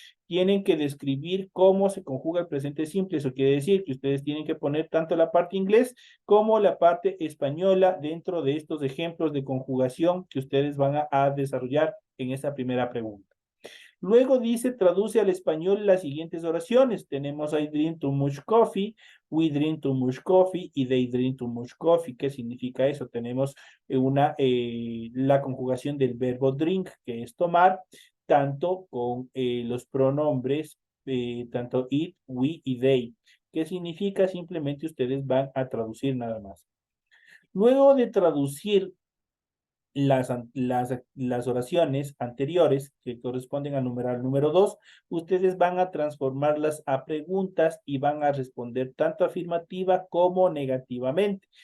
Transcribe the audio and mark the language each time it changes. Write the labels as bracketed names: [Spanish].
[Spanish] Tienen que describir cómo se conjuga el presente simple. Eso quiere decir que ustedes tienen que poner tanto la parte inglés como la parte española dentro de estos ejemplos de conjugación que ustedes van a desarrollar en esa primera pregunta. Luego dice, traduce al español las siguientes oraciones. Tenemos [English] I drink too much coffee, we drink too much coffee [Spanish] y [English] they drink too much coffee. [Spanish] ¿Qué significa eso? Tenemos la conjugación del verbo drink, que es tomar, tanto con los pronombres, tanto it, we y they. ¿Qué significa? Simplemente ustedes van a traducir nada más. Luego de traducir las oraciones anteriores que corresponden al numeral número 2, ustedes van a transformarlas a preguntas y van a responder tanto afirmativa como negativamente.